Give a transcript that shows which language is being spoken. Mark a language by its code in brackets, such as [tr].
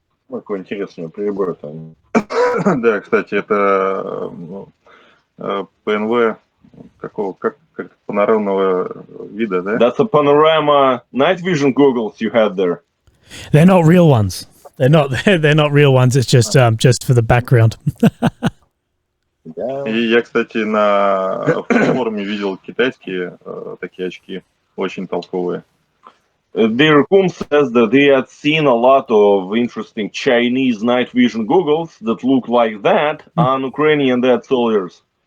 [ru] Какой интересный прибор там. Да, кстати, это ПНВ какого, как панорамного вида, да? [en] That's a panorama night vision goggles you had there. They're not real ones. They're not real ones. It's just for the background. [ru] И я, кстати, на форуме видел китайские такие очки, очень толковые. [en] Dear Kum says that he had seen a lot of interesting Chinese night vision goggles that look like that on Ukrainian dead soldiers.